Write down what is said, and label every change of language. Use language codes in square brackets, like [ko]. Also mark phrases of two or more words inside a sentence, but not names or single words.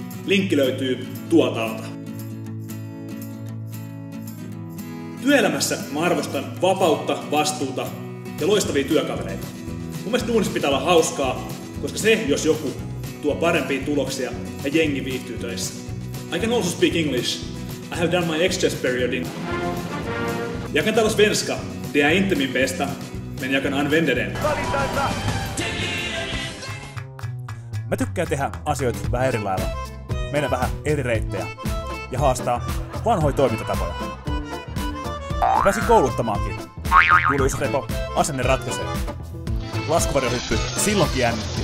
[fi] Linkki löytyy tuolta alta. Työelämässä mä arvostan vapautta, vastuuta ja loistavia työkavereita. Mun mielestä duunissa pitää olla hauskaa, koska se, jos joku, tuo parempia tuloksia ja jengi viihtyy töissä. [en] I can also speak English. I have done my exchange period in... [sv] Jag kan tala svenska. Det är inte min bästa, men jag kan använda den. [fi] Mä tykkään tehdä asioita vähän eri lailla, mennä vähän eri reittejä ja haastaa vanhoja toimintatapoja. Mä pääsin kouluttamaankin. Julius Repo, asenne ratkaisee. Laskuvarjohyppy silloinkin jännitti.